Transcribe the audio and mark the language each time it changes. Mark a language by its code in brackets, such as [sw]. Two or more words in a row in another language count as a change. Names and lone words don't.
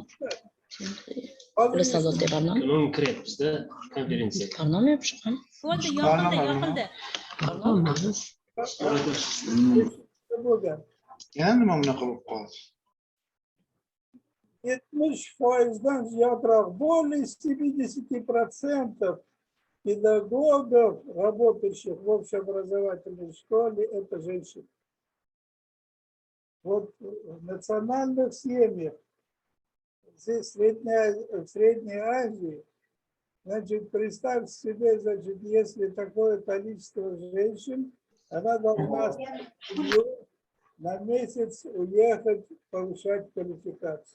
[ru] Представляете, pardon. [uz] Non kiryapmiz-da konferensiyaga. Pardon mi chiqqan? Bo'ldi, yoqildi. Pardon. Yana nima bunaqa bo'lib qoldi? 70%'dan ziyodroq, [ru] более 70% педагогов, работающих в общеобразовательной школе, это женщины. Вот в национальных семьях, здесь в Средней Азии, значит, представьте себе, значит, если такое количество женщин, она должна на месяц уехать повышать квалификацию.